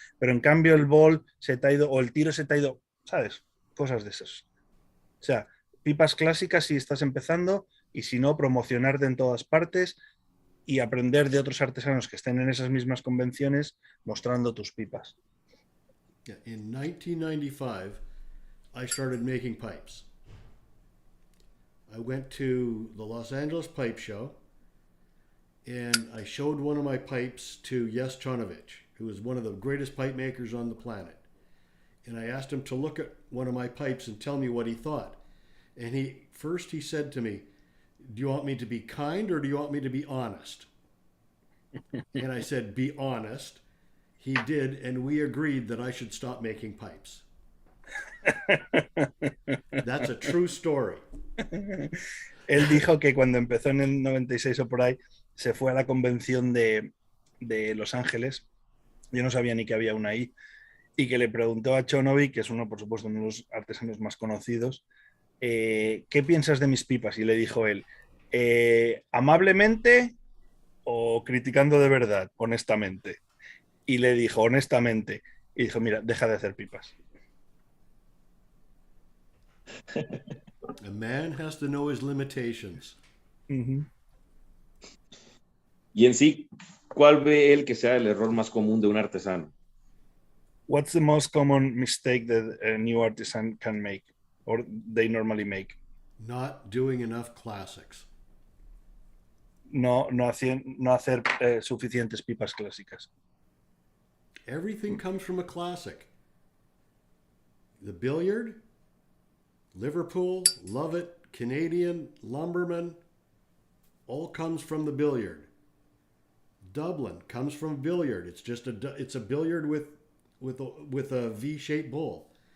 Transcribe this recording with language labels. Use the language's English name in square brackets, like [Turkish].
[Spanish] Pero en cambio el bol se te ha ido, o el tiro se te ha ido, ¿sabes? Cosas de esas. O sea, pipas clásicas si estás empezando, y si no, promocionarte en todas partes y aprender de otros artesanos que estén en esas mismas convenciones mostrando tus pipas. [English] In 1995, I started making pipes. I went to the Los Angeles Pipe Show, and I showed one of my pipes to Yastonovich, who is one of the greatest pipe makers on the planet. And I asked him to look at one of my pipes and tell me what he thought. And he said to me, "Do you want me to be kind or do you want me to be honest?" And I said, "Be honest." He did, and we agreed that I should stop making pipes. That's a true story. [Spanish] Él dijo que cuando empezó en el 96 o por ahí, se fue a la convención de Los Ángeles. Yo no sabía ni que había una ahí. Y que le preguntó a Chonovic, que es uno, por supuesto, uno de los artesanos más conocidos, ¿qué piensas de mis pipas? Y le dijo él, ¿amablemente o criticando de verdad, honestamente? Y le dijo, honestamente. Y dijo, mira, deja de hacer pipas. [English] A man has to know his limitations. Uh-huh. [Spanish] Y en sí, ¿cuál ve él que sea el error más común de un artesano? [English] What's the most common mistake that a new artisan can make, or they normally make? Not doing enough classics. [Spanish] No hacer suficientes pipas clásicas. [English] Everything comes from a classic. The billiard, Liverpool, love it, Canadian, Lumberman, all comes from the billiard. Dublin comes from billiard. It's a billiard with a V-shaped bowl.